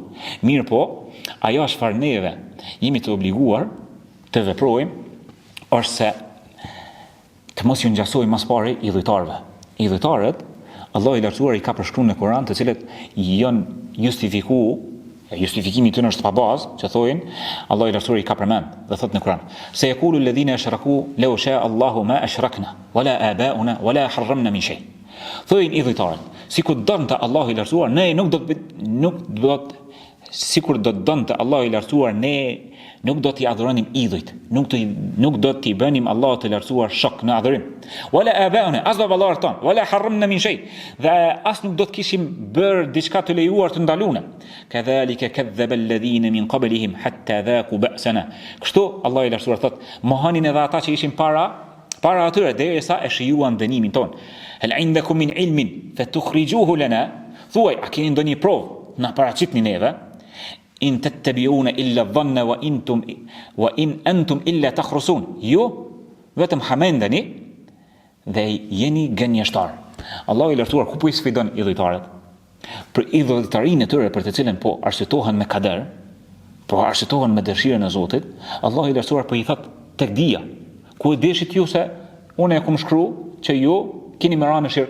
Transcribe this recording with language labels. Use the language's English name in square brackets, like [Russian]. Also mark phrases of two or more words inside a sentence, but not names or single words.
[Albanian] Mirë po, ajo çfarë neve jemi të obliguar të veprojmë është se të mos ju ngjasojmë mas pari idhujtarëve. Idhujtarët, Allahu i lartësuar i ka përshkruar në Kur'an, të cilët janë justifikimi tyre është pa bazë, që thojnë Allahu i lartësuar i ka përmend dhe thotë në Kur'an: [Arabic] "سيقول الذين أشركوا لو شاء الله ما أشركنا ولا آباؤنا ولا حرمنا من شيء." [Albanian] Thojnë idhujtarët, sikur donte Allahu i lartësuar, ne sikur do të donte Allahu i lartësuar, ne nuk do t'i adhuronim idhujt, nuk do t'i bënim Allahut të lartësuar shok në adhurim. [Arabic] ولا آباؤنا, [Albanian] as baballar ton, [Arabic] ولا حرمنا من شيء, [Albanian] dhe as nuk do të kishim bërë diçka të lejuar të ndaluar. [Arabic] كذلك كذب الذين من قبلهم حتى ذاقوا بأسنا. [Albanian] Kështu Allahu i lartësuar thot, mohanin edhe ata që ishin para atyre derisa e shijuan dënimin ton. [Arabic] هل عندكم من علم فتخرجوه لنا? [Albanian] Thuaj, a keni ndonjë provë na paraqitni neve? [Arabic] إن تتبعون إلا الظن وإن أنتم إلا تخرصون. [Albanian] Jo, vetëm hamendani dhe jeni gënjeshtar. Allahu i lartësuar ku po i sfidon idhujtarët? për idhujtarinë e tyre për të cilën po arsyetohen me kader, po arsyetohen me dëshirën e Zotit, Allahu i lartësuar po i thot tek dia, ku e deshit ju se unë e kam shkruar që ju keni më ranë në shirk.